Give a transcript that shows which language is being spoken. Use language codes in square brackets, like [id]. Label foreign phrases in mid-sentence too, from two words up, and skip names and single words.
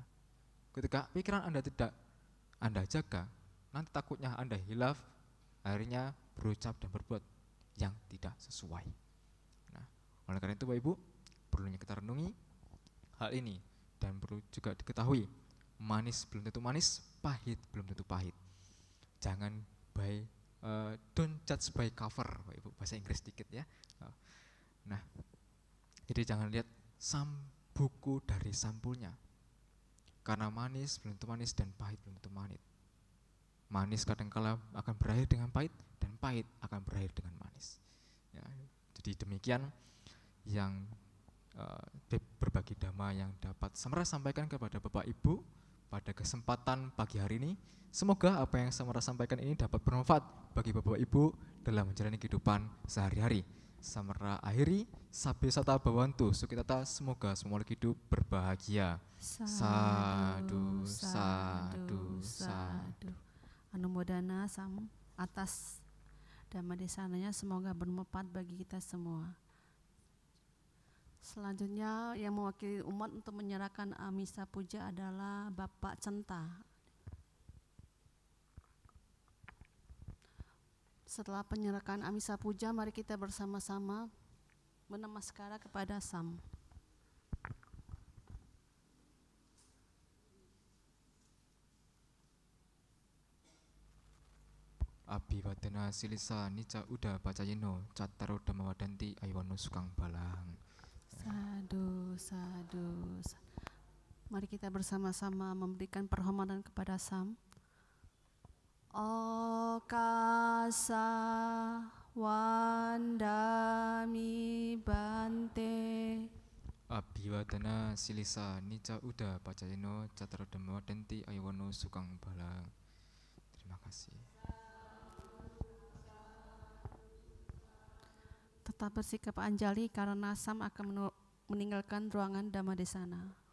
[id] Ketika pikiran Anda tidak Anda jaga, nanti takutnya Anda hilaf, akhirnya berucap dan berbuat yang tidak sesuai. Nah, oleh karena itu Bapak Ibu, perlunya kita renungi hal ini dan perlu juga diketahui, manis belum tentu manis, pahit belum tentu pahit. [en] Jangan don't judge by cover, [id] Bapak Ibu, bahasa Inggris dikit ya. Nah, jadi jangan lihat buku dari sampulnya. Karena manis belum tentu manis dan pahit belum tentu pahit. Manis kadangkala akan berakhir dengan pahit dan pahit akan berakhir dengan manis. Ya, jadi demikian yang berbagi dhamma yang dapat Samara sampaikan kepada Bapak Ibu pada kesempatan pagi hari ini. Semoga apa yang Samara sampaikan ini dapat bermanfaat bagi Bapak Ibu dalam menjalani kehidupan sehari-hari. Samara akhiri, [pi] sabe sata bawantu sukitata, [id] semoga semua hidup berbahagia. [pi] Sadu, sadu, sadu. [id] Anumodana Sam atas [pi] dhamma desananya, [id] semoga bermanfaat bagi kita semua. Selanjutnya yang mewakili umat untuk menyerahkan [pi] Amisa Puja [id] adalah Bapak Centa. Setelah penyerahan [pi] Amisa Puja, [id] mari kita bersama-sama menamaskara kepada Sam. [pi] Abhiwadana silisa nica uda pacayino cattaro dhamma wadanti ayuwano sukang balang. Sadu, sadu. [id] Mari kita bersama-sama memberikan perhormatan kepada Sam. [pi] Okasa wandami bante. Abhiwadana silisa nica uda pacayino cattaro dhamma wadanti ayuwano sukang balang. [id] Terima kasih. Tetap bersikap anjali karena Sam akan meninggalkan ruangan [pi] Dhamma Desana.